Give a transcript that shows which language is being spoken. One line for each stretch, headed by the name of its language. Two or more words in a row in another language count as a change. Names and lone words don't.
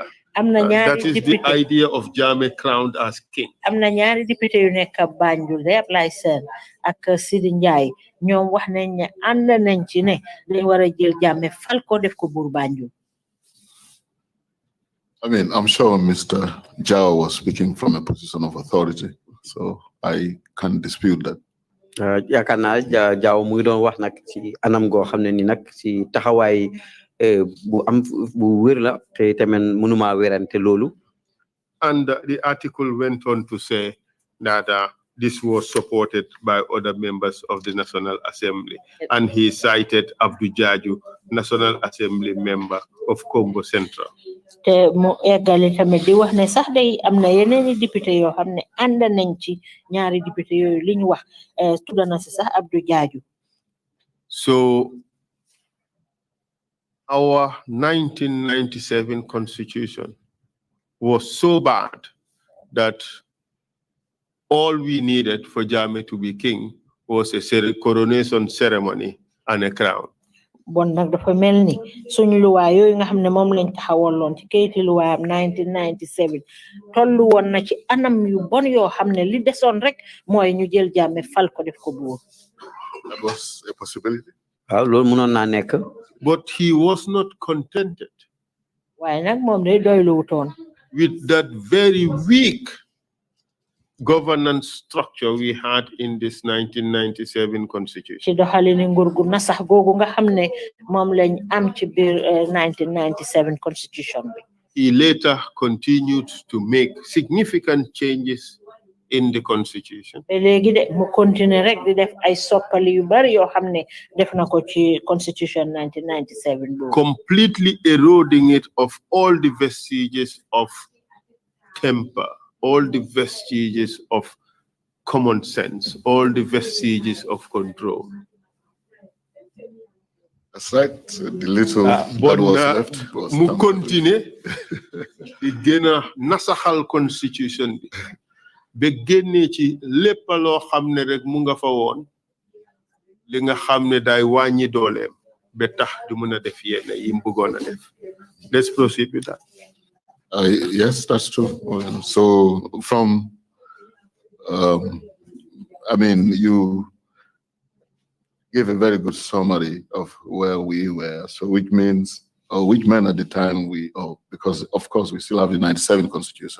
English: That is the idea of Jammeh crowned as king.
Wolof: Am na ñaari député yu nekk Banjul de Apply Sen ak Sidi Njai ñoom wax nañ ne ànd nañ ci ne dañ war a jël Jammeh fal ko def ko buur Banjul.
English: I mean, I'm sure Mr. Jao was speaking from a position of authority, so I can't dispute that.
Wolof: Yaakaar naa Jao mu ngi doon wax nag ci anam goo xam ne ni nag ci taxawaay bu wér la te tamit mënuma wérante loolu.
English: And the article went on to say that this was supported by other members of the National Assembly, and he cited Abdou Jaju, National Assembly member of Congo Central.
Wolof: Te mu eggali tamit di wax ne sax day am na yeneeni député yoo xam ne ànd nañ ci ñaari député yooyu li ñu wax tudda na si sax Abdou Jaju.
English: So our 1997 constitution was so bad that all we needed for Jammeh to be king was a coronation ceremony and a crown.
Wolof: Bon nag dafa melni suñu luwa yoy nga xamne mom lañ taxawalon ci keyti luwa 1997 tollu won na ci anam yu bon yo xamne li deson rek moy ñu jël Jammeh fal ko def ko buur.
English: That was a possibility.
Wolof: waaw loolu mënoon naa nekk.
English: But he was not contented
Wolof: waaye nag moom day doylu wutoon
English: with that very weak governance structure we had in this 1997 constitution.
Wolof: ci doxalini nguur gu nasax googu nga xam ne moom lañ am ci biir 1997 constitution bi.
English: He later continued to make significant changes in the constitution.
Wolof: léegi de mu continuer rek di def ay soppali yu bari yoo xam ne def na ko ci constitution 1997 boobu.
English: Completely eroding it of all the vestiges of temper, all the vestiges of common sense, all the vestiges of control. That's right. The little that was left was
Wolof: mu continue di gëna nasaxal constitution bi ba génné ci lépp loo xam ne rek mu nga fa woon li nga xam ne day wàññi dooleem ba tax du mën a def yenn yi mu bëggoon a def.
English: Let's proceed with that. Yes, that's true. So from, I mean, you gave a very good summary of where we were. So which means, or which meant at the time because of course we still have the 97 constitution.